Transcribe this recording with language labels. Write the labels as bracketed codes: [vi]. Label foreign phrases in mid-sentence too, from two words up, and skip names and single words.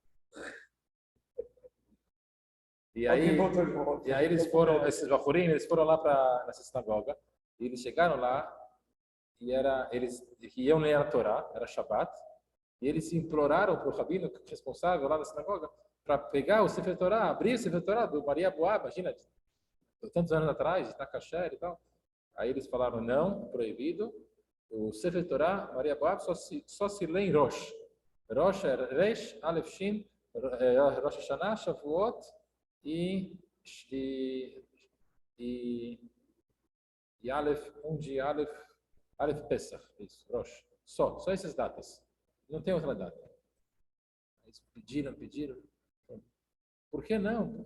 [pt] E aí esses Bahurim, eles foram lá para essa sinagoga, e eles chegaram lá, e eles iam ler a Torá, era Shabbat, e eles imploraram para o rabino responsável lá na sinagoga, para pegar o [he] ספר תורה, [pt] abrir o [he] ספר תורה [pt] do Maria Boá, imagina, tantos anos atrás, está kasher e tal. Aí eles falaram, não, proibido, o [he] ספר תורה, [pt] Maria Boá, só se lê em Rosh. Rosh é [he] ריש, אלף שין, ראש השנה, שבועות, [pt] e Aleph, de [he] אלף פסח, [pt] isso, Rosh. Só essas datas. Não tem outra data. Eles pediram. Por que não?